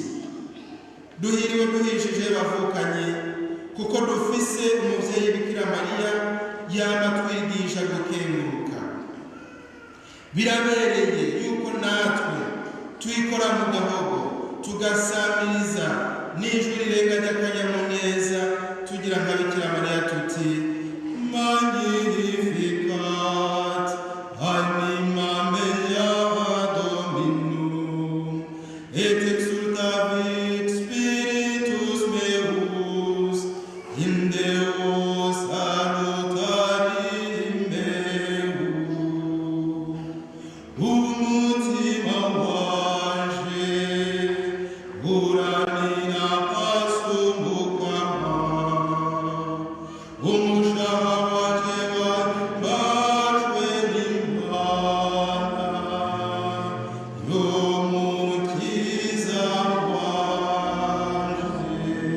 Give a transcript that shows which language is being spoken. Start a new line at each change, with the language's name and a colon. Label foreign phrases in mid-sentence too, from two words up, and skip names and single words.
Rundi: Duhiriwe duhishije bavukanye kuko dufise umuvyeyi Bikira Mariya yama twigisha gukenguruka. Birabereye yuko natwe twikora mu gahogo tugasamiriza n'ijwi rirenga ry'akanyamuneza tugira nka Bikira Mariya tuti
Latin: Magnificat anima mea Dominum et exultavit spiritus meus in Deo salutarim meum.
Rundi: Umutima wanje uranina asumukama umushaha wanje wabashwe n'Imana y'umukiza wanje.